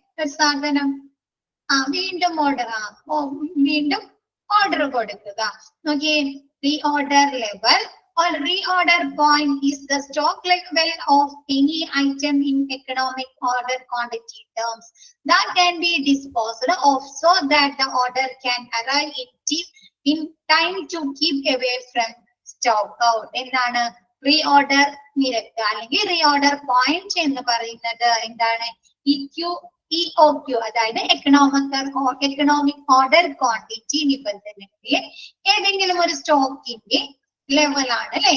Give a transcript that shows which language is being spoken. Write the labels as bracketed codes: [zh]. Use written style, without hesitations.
[ml] ഒരു സാധനം വീണ്ടും വീണ്ടും ഓർഡർ കൊടുക്കുക. നോക്കിയേ, [en] Reorder level or reorder point is the stock level of any item in economic order quantity terms that can be disposed of so that the order can arrive in time to keep away from stock out. [ml] എന്താണ് reorder നിരക്ക് അല്ലെങ്കിൽ reorder point എന്ന് പറയുന്നത്? എന്താണ്? EOQ, അതായത് economic order quantity നിബന്ധനകളിൽ ഏതെങ്കിലും ഒരു സ്റ്റോക്കിന്റെ ലെവലാണ് അല്ലെ.